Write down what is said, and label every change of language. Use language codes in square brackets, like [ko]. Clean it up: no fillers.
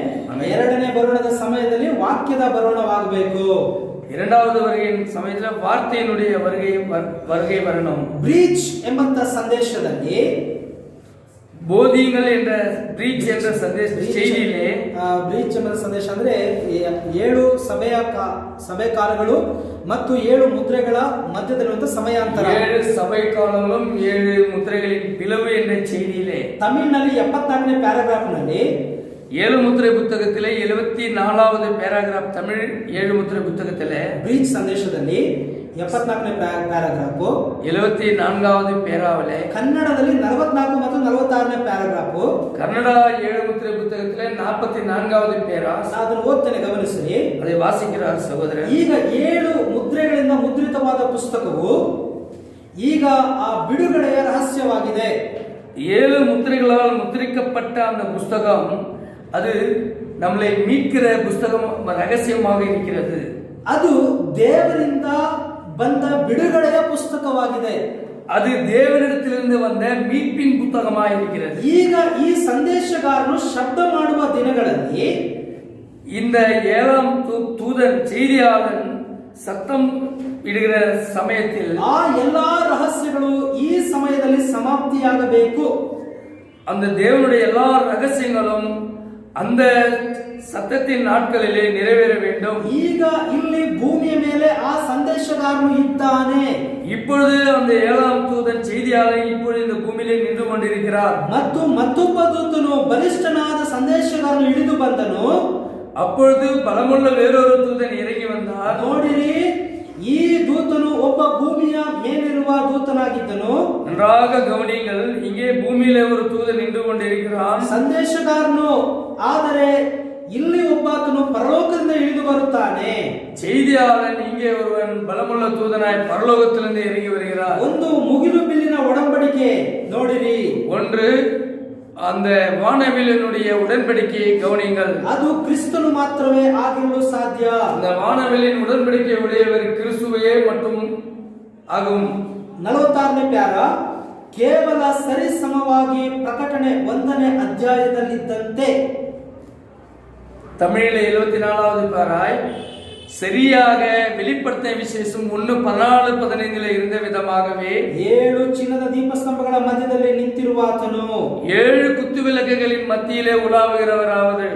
[kn] ಆಮೇಲೆ ಎರಡನೇ ಬರೋಣದ ಸಮಯದಲ್ಲಿ ವಾಕ್ಯದ ಬರೋಣವಾಗಬೇಕು. [ta] இரண்டாவது வருகையின் சமயத்தில் வார்த்தையினுடைய வருகை வரணும். [kn] ಬ್ರೀಚ್ ಎಂಬಂತ ಸಂದೇಶದಲ್ಲಿ [ta] போதிங்கள் என்ற பிரீச் என்ற செய்தியிலே [kn] ಬ್ರೀಚ್ ಎಂಬ ಸಂದೇಶ ಅಂದ್ರೆ 7 ಸಭೆ ಕಾಲಗಳು ಮತ್ತು 7 ಮುದ್ರೆಗಳ ಮಧ್ಯದಲ್ಲಿರುವಂತಹ ಸಮಯಾಂತರ. [ta] 7 சபை காலங்களும் 7 முத்திரைகளின் பிளவு என்ற செய்தியிலே [kn] ತಮಿಳಿನಲ್ಲಿ 74ನೇ ಪ್ಯಾರಾಗ್ರಾಫ್ ನಲ್ಲಿ [ta] 7 முத்திரை புத்தகத்திலே 74வது பேராகிராஃப் தமிழ் 7 முத்திரை புத்தகத்திலே [kn] ಬ್ರೀಚ್ ಸಂದೇಶದಲ್ಲಿ 74ನೇ ಪ್ಯಾರಾಗ್ರಾಫ್ [ta] 74வது பேராவிலே [kn] ಕನ್ನಡದಲ್ಲಿ 44 ಮತ್ತು 46ನೇ ಪ್ಯಾರಾಗ್ರಾಫ್ [ta] ಕನ್ನಡ 7 முத்திரை புத்தகத்திலே 44வது பேரா. [kn] ಅದನ್ನು ಓದ್ತೇನೆ, ಗಮನಿಸಿ. [ta] அதை வாசிக்கிறார் சகோதரர். [kn] ಈಗ 7 ಮುದ್ರೆಗಳಿಂದ ಮುದ್ರಿತವಾದ ಪುಸ್ತಕವು ಈಗ ಆ ಬಿಡುಗಡೆಯ ರಹಸ್ಯವಾಗಿದೆ. [ta] 7 முத்திரைகளால் முத்திரிக்கப்பட்ட அந்த புஸ்தகம் அது நம்மளை மீட்கிற புஸ்தகம் ரகசியமாக இருக்கிறது. [kn] ಅದು ದೇವರಿಂದ ಬಂದ ಬಿಡುಗಡೆಯ ಪುಸ್ತಕವಾಗಿದೆ. [ta] அது தேவனிடத்திலிருந்து வந்த மீட்பின் புத்தகமாக இருக்கிறது. [kn] ಈಗ ಈ ಸಂದೇಶಗಾರನು ಶಬ್ದ ಮಾಡುವ ದಿನಗಳಲ್ಲಿ [ta] இந்த 7ஆம் தூதன் செய்தியாளன் சத்தம் ಇಡುகிற ಸಮಯத்தில் [kn] ಆ ಎಲ್ಲಾ ರಹಸ್ಯಗಳು ಈ ಸಮಯದಲ್ಲಿ ಸಮಾಪ್ತಿಯಾಗಬೇಕು. [ta] அந்த தேவனுடைய எல்லா ரகசியங்களும் அந்த சத்தத்தின் நாட்களிலே நிறைவேற வேண்டும். [kn] ಈಗ ಇಲ್ಲಿ ಭೂಮಿಯ ಮೇಲೆ ಆ ಸಂದೇಶಗಾರನು ಇದ್ದಾನೆ. [ta] இப்பொழுது அந்த 7ஆம் தூதன் செய்தியாளன் இப்பொழுது இந்த பூமியிலே நின்று கொண்டிருக்கிறார். [kn] ಮತ್ತು ಮತ್ತೊಬ್ಬ ದೂತನು ಬಲಿಷ್ಠನಾದ ಸಂದೇಶಗಾರನು ಇಳಿದು ಬಂದನು. [ta] அப்பொழுது பலமுள்ள வேறொரு தூதன் இறங்கி வந்தார். [kn] ನೋಡಿರಿ, ಈ ದೂತನು ಒಬ್ಬ ಭೂಮಿಯ ಮೇಲಿರುವ ದೂತನಾಗಿದ್ದನು. [ta] நன்றாக கவனியுங்கள், இங்கே பூமியிலே ஒரு தூதன் நின்று கொண்டிருக்கிறான். [kn] ಸಂದೇಶಗಾರನು, ಆದರೆ ಇಲ್ಲಿ ಒಬ್ಬಾತನು ಪರಲೋಕದಿಂದ ಇಳಿದು ಬರುತ್ತಾನೆ. [ta] செய்தியாளன் இங்கே ஒருவன் பலமுள்ள தூதனாய் பரலோகத்திலிருந்து இறங்கி வருகிறார். [kn] ಒಂದು ಮುಗಿಲು ಬಿಲ್ಲಿನ ಒಡಂಬಡಿಕೆ ನೋಡಿರಿ. [ta] ஒன்று அந்த வானவிலினுடைய உடன்படிக்கையை கவனியுங்கள். [kn] ಅದು ಕ್ರಿಸ್ತನು ಮಾತ್ರವೇ ಆಗಿರಲು ಸಾಧ್ಯ. [ta] அந்த வானவிலின் உடன்படிக்கை உடையவர் கிறிஸ்துவே மட்டும் ஆகும். [kn] 46ನೇ ಪ್ಯಾರ ಕೇವಲ ಸರಿಸಮವಾಗಿ ಪ್ರಕಟಣೆ 1ನೇ ಅಧ್ಯಾಯದಲ್ಲಿದ್ದಂತೆ. [ta] தமிழில் 74வது பாராய் சரியாக வெளிப்படுத்தின விசேஷம் 1:14-15 இருந்த விதமாகவே [kn] 7 ಚಿನ್ನದ ದೀಪಸ್ತಂಭಗಳ ಮಧ್ಯದಲ್ಲಿ ನಿಂತಿರುವಾತನು [ta] 7 குத்து விளக்குகளின் மத்தியிலே உலாவுகிறவராவது